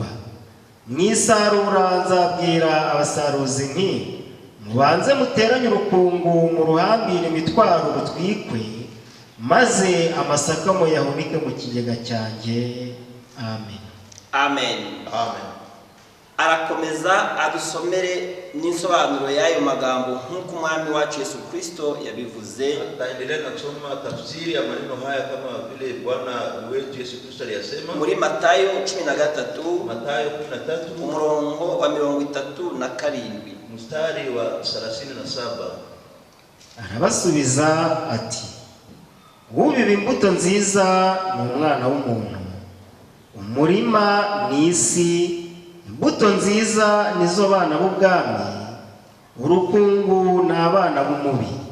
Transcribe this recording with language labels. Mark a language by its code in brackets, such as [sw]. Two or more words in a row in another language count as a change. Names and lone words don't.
[rw] Mwisarura nzabwira abasaruzi nti, mubanze muteranye urukungu mu ruhambire imitwaro rutwikwe, maze amasaka muyahunike mu kigega cyanjye. Amen. Amen. Amen. arakomeza adusomere n'insobanuro y'ayo magambo nk'uko umwami wacu Yesu Kristo yabivuze. [sw] Ataendelea na kusoma tafsiri ya maneno haya kama vile Bwana wetu Yesu Kristo aliyasema [rw] muri Matayo 13 Matayo 13 umurongo wa 37 [sw] mstari wa 37. [rw] Arabasubiza ati, ubiba imbuto nziza ni umwana w'umuntu, umurima ni isi, imbuto nziza nizo bana b'ubwami, urukungu ni abana b'umubi.